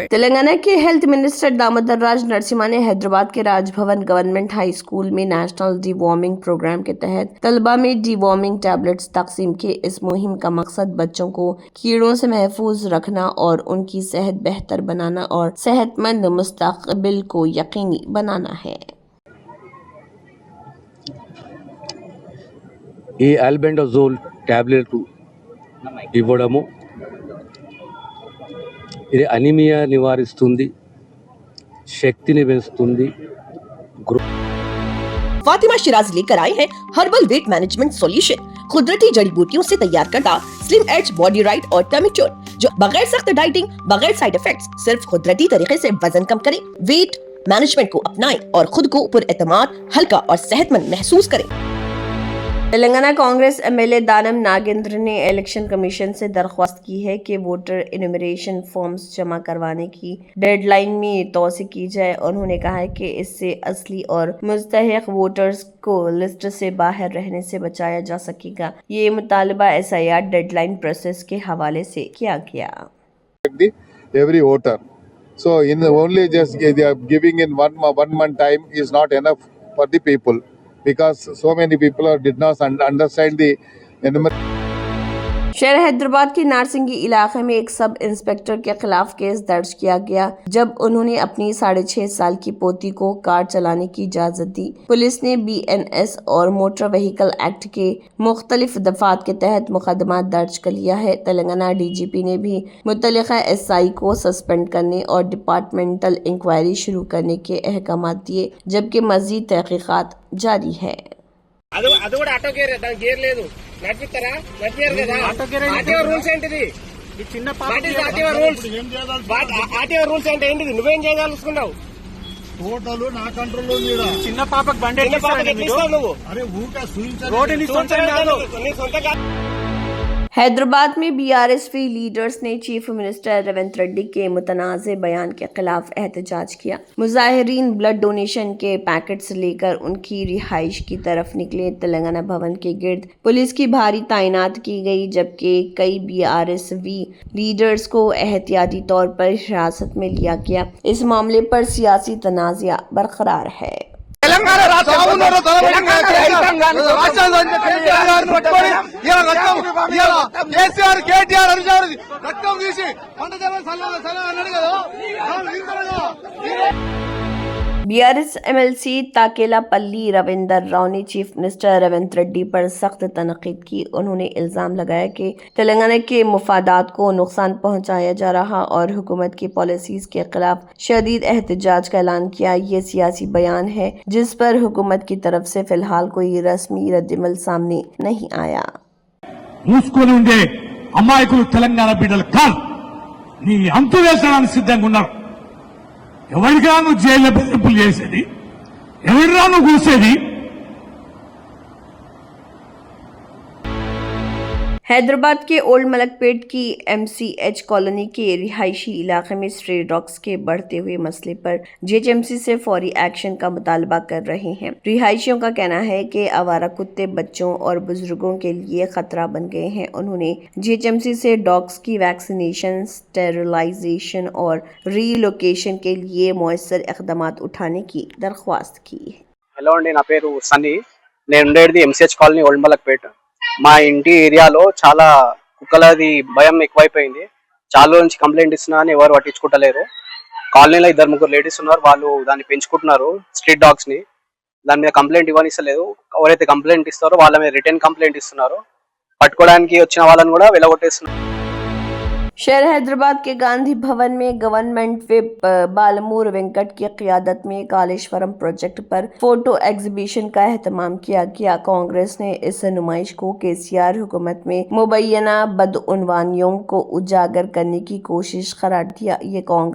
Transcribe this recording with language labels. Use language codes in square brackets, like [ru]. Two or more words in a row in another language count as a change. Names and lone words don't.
[ur] تلنگانہ کے [en] health minister [ur] دامودر راج نرسمہا نے حیدرآباد کے راج بھون گورنمنٹ ہائی اسکول میں [en] national deworming program [ur] کے تحت طلبہ میں [en] deworming tablets [ur] تقسیم کیے. اس مہم کا مقصد بچوں کو کیڑوں سے محفوظ رکھنا اور ان کی صحت بہتر بنانا اور صحت مند مستقبل کو یقینی بنانا ہے. [te] ఈ [en] albendazole tablet [te] ఇవ్వడము ఇది అనీమియా నివారిస్తుంది, శక్తిని పెంచుతుంది। [ur] فاطمہ شیراز لے کر آئے ہیں [en] herbal weight management solution. [ur] قدرتی جڑی بوٹیوں سے تیار کرتا سلم ایج باڈی رائٹ اور ٹمی ٹیون، جو بغیر سخت ڈائٹنگ، بغیر [en] side effects, [ur] صرف قدرتی طریقے سے وزن کم کرے. [en] weight management [ur] کو اپنائیں اور خود کو پراعتماد، ہلکا اور صحت مند محسوس کریں. تلنگانہ کانگریس ایم ایل اے دانم ناگیندر نے الیکشن کمیشن سے درخواست کی ہے کہ [en] voter enumeration forms [ur] جمع کروانے کی ڈیڈلائن میں توسیع کی جائے. انہوں نے کہا ہے کہ اس سے اصلی اور مستحق ووٹرز کو لسٹ سے باہر رہنے سے بچایا جا سکے گا. یہ مطالبہ SIR [en] deadline process [ur] کے حوالے سے کیا گیا. [en] Every voter, so in only just they are giving in one month time is not enough for the people, because so many people did not understand the enumeration. [ur] شہر حیدرآباد کے نارسنگی علاقے میں ایک [en] sub inspector [ur] کے خلاف کیس درج کیا گیا جب انہوں نے اپنی 6.5 سال کی پوتی کو کار چلانے کی اجازت دی. پولیس نے BNS اور موٹر وہیکل ایکٹ کے مختلف دفعات کے تحت مقدمہ درج کر لیا ہے. تلنگانہ DGP نے بھی متعلقہ SI کو سسپنڈ کرنے اور [en] departmental inquiry [ur] شروع کرنے کے احکام دیے، جبکہ مزید تحقیقات جاری ہے. [te] అది కూడా [en] auto gear, [te] దానికి గేర్ లేదు, నడిపిస్తారా? నడిపారు కదా। [en] RTO rules [te] ఏంటిది? [en] RTO rules [te] అంటే ఏంటిది? నువ్వేం చేయదలుచుకున్నావు? టోటల్ నా కంట్రోల్ ఉంది। చిన్న పాపకు బండి ఎట్లిస్తావు నువ్వు? అరే ఊక సూచించాలి, రోడ్డు నీ సొంత కాదు। [ur] حیدرآباد میں BRSP لیڈرز نے [en] chief minister [ur] ریونت ریڈی کے متنازعہ بیان کے خلاف احتجاج کیا. مظاہرین [en] blood donation [ur] کے پیکٹس لے کر ان کی رہائش کی طرف نکلے. تلنگانہ بھون کے گرد پولیس کی بھاری تعینات کی گئی، جبکہ کئی BRSP لیڈرز کو احتیاطی طور پر حراست میں لیا گیا. اس معاملے پر سیاسی تنازعہ برقرار ہے. [te] కేసీఆర్ KTR రక్తం తీసి పంట అన్నాడు కదా। [ur] BRS MLC تاکیلاپلی رویندر راؤ نے [en] chief minister [ur] ریونت ریڈی پر سخت تنقید کی. انہوں نے الزام لگایا کہ تلنگانہ کے مفادات کو نقصان پہنچایا جا رہا اور حکومت کی پالیسیز کے خلاف شدید احتجاج کا اعلان کیا. یہ سیاسی بیان ہے جس پر حکومت کی طرف سے فی الحال کوئی رسمی ردعمل سامنے نہیں آیا. [te] మూసుకొని ఉండే అమాయకులు తెలంగాణ బిడ్డలు కాదు, నీ అంతు వేసడానికి సిద్ధంగా ఉన్నారు। ఎవరిగా నువ్వు జైల్లో బెదిరింపులు చేసేది? ఎవరిరా నువ్వు కూసేది? [ur] حیدرآباد کے اولڈ ملک پیٹ کی MCH کالونی کے رہائشی علاقے میں [en] stray dogs [ur] کے بڑھتے ہوئے مسئلے پر GHMC سے فوری ایکشن کا مطالبہ کر رہے ہیں. رہائشیوں کا کہنا ہے کہ آوارہ کتے بچوں اور بزرگوں کے لیے خطرہ بن گئے ہیں. انہوں نے GHMC سے ڈاگس کی [en] vaccination, sterilization [ur] اور ری لوکیشن کے لیے موثر اقدام اٹھانے کی درخواست کی. [te] హలో అండి, నా పేరు సన్నీ। నేను ఉండేది MCH కాలనీ ఓల్డ్ మలక్పేట్। మా ఇంటి ఏరియాలో చాలా కుక్కలది భయం ఎక్కువైపోయింది। చాలా నుంచి కంప్లైంట్ ఇస్తున్నా అని ఎవరు పట్టించుకుంటలేరు। కాలనీలో 2-3 లేడీస్ ఉన్నారు, వాళ్ళు దాన్ని పెంచుకుంటున్నారు, [en] street dogs [te] ని। దాని మీద కంప్లైంట్ ఇవ్వనిస్తలేదు। ఎవరైతే కంప్లైంట్ ఇస్తారో వాళ్ళ మీద [en] return complaint [te] ఇస్తున్నారు। పట్టుకోవడానికి వచ్చిన వాళ్ళని కూడా వెలగొట్టేస్తున్నారు। [ur] شہر حیدرآباد کے گاندھی بھون میں [en] government whip [ur] بالمور وینکٹ کی قیادت میں کالیشورم پروجیکٹ پر [en] photo exhibition [ur] کا اہتمام کیا گیا. کانگریس نے اس نمائش کو KCR حکومت میں مبینہ بدعنوانیوں کو اجاگر کرنے کی کوشش قرار دیا.